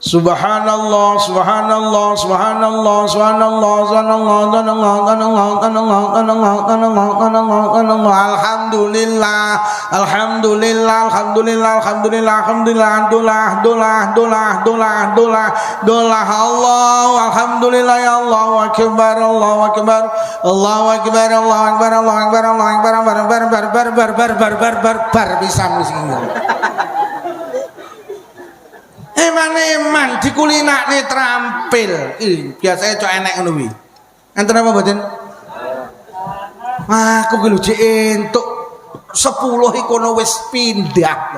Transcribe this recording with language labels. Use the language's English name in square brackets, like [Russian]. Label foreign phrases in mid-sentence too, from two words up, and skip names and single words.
[Arabic] سبحان الله، سبحان الله، سبحان الله، سبحان الله، سبحان الله، سبحان الله, الحمد لله، الحمد لله، الحمد لله، الحمد لله، الحمد لله، دوله، الله، الحمد لله، يا الله أكبر، الله أكبر، الله أكبر، الله أكبر، الله أكبر، الله أكبر, [Javanese] pisan wis iki. Eman dikulinakne terampil. Biasanya cok enek ngono kuwi. Enten apa mboten? Aku ki lho jek entuk 10 ikono wis pindah lho.